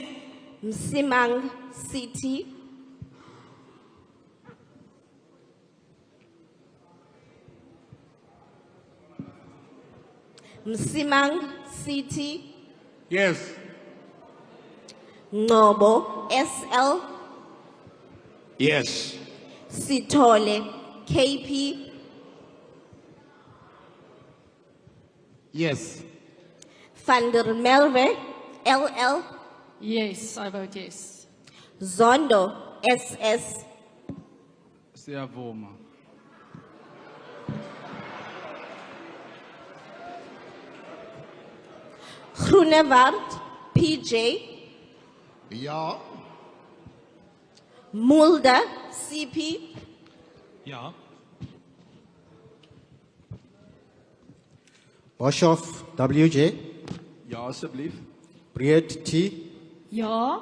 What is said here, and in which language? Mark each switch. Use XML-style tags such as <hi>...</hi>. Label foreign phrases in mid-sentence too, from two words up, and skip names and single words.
<en>Msimang CT. Msimang CT. Yes. Ngobo SL. Yes. Sithole KP. Yes. Van der Merwe LL. Yes, I vote yes. Zondo SS.</en> <zu>Siyavuma.</zu> <af>Groenewald PJ. Ja. Mulder CP. Ja. Boshoff WJ.</af> <nl>Ja, alsjeblieft.</nl> <af>Breed T. Ja.</af>